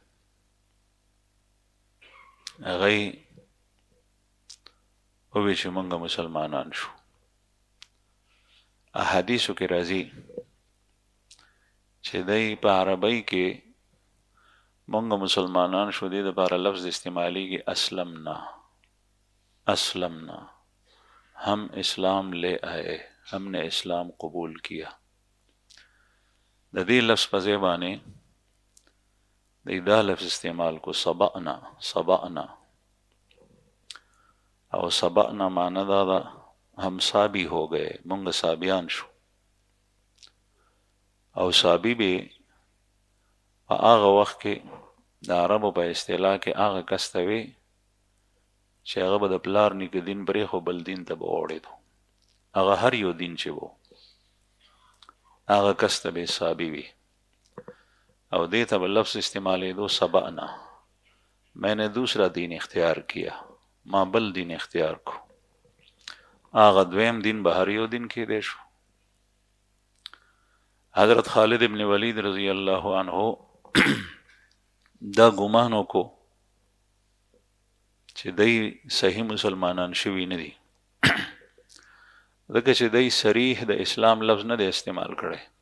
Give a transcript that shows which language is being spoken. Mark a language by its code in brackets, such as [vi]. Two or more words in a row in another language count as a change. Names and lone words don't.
[ps] هغوی وویل چې موږ مسلمانان شو. احادیثو کې راځي چې دی په عربی کې موږ مسلمانان شو دې دپاره لفظ استعمالیږي اسلمنا. [ur] اسلمنا، ہم اسلام لے آئے، ہم نے اسلام قبول کیا. [ps] د دې لفظ په ځای باندې دی دا لفظ استعمال کو سبأنا. سبأنا او سبأنا معنی دا دا [ur] ہم سابی ہو گئے، [ps] مونږ سابیان شو. او سابی به په هغه وخت کې د عربو په اصطلاح کې هغه کس ته وي چې هغه به د پلار نیکه دین پرېښو بل دین ته به اوړېدو. هغه هر یو دین چې و هغه کس ته به سابی وي او دې ته به لفظ استعمالېدو سبأنا، [ur] میں نے دوسرا دین اختیار کیا، [ps] ما بل دین اختیار کو. هغه دویم دین به هر یو دین کېدی شو. حضرت خالد ابن ولید [ar] رضی الله عنه [ps] دا ګمان وکړو چې دی صحیح مسلمانان شوي نه دي، ځکه چې دی صریح د اسلام لفظ نه دی استعمال کړی.